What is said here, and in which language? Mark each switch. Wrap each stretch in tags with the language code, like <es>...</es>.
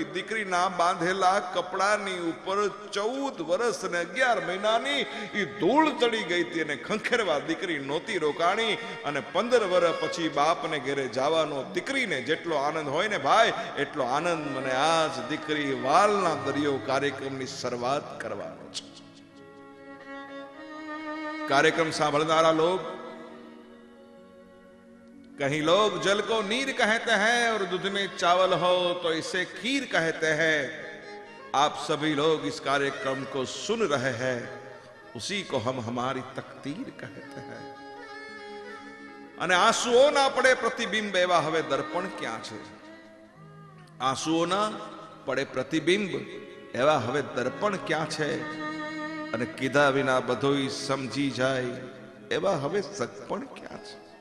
<gu>એ દીકરીના બાંધેલા કપડાની ઉપર 14 વર્ષ અને 11 મહિનાની એ ધૂળ ચડી ગઈ હતી અને ખંખેરવા દીકરી નહોતી રોકાણી. અને 15 વર્ષ પછી બાપને ઘરે જવાનો દીકરીને જેટલો આનંદ હોય ને ભાઈ, એટલો આનંદ મને આજ દીકરી વાલના દરિયો કાર્યક્રમની શરૂઆત કરવાનો છે.</gu> <hi>कार्यक्रम सांभलनारा लोग, कहीं लोग जल को नीर कहते हैं और दूध में चावल हो तो इसे खीर कहते हैं. आप सभी लोग इस कार्यक्रम को सुन रहे हैं, उसी को हम हमारी तकदीर कहते हैं.</hi> <gu>અને આંસુઓ ના પડે પ્રતિબિંબ એવા હવે દર્પણ ક્યાં છે? આંસુઓ ના પડે પ્રતિબિંબ એવા હવે દર્પણ ક્યાં છે? અને કીધા વિના બધું સમજી જાય એવા હવે સગપણ ક્યાં છે?</gu>